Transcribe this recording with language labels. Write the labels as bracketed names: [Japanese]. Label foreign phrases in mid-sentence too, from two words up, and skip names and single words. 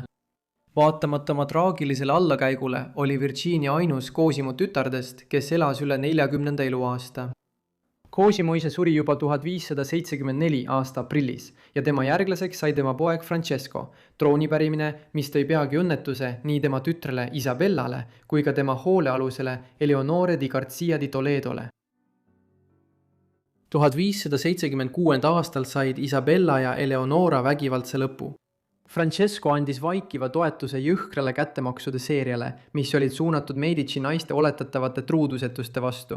[Estonian] Vaatamata oma traagilisele allakäigule oli Virginia ainus Cosimo tütardest, kes elas üle 40. eluaasta. Cosimo ise suri juba 1574 aasta aprillis ja tema järglaseks sai tema poeg Francesco, troonipärimine, mis tõi peagi õnnetuse nii tema tütrele Isabellale kui ka tema hoolealusele Eleonore di Garcia di Toledole. 1576. aastal said Isabella ja Eleonora vägivaldse lõpu. Francesco andis vaikiva toetuse jõhkrale kättemaksude seeriale, mis olid suunatud Medici naiste oletatavate truudusetuste vastu.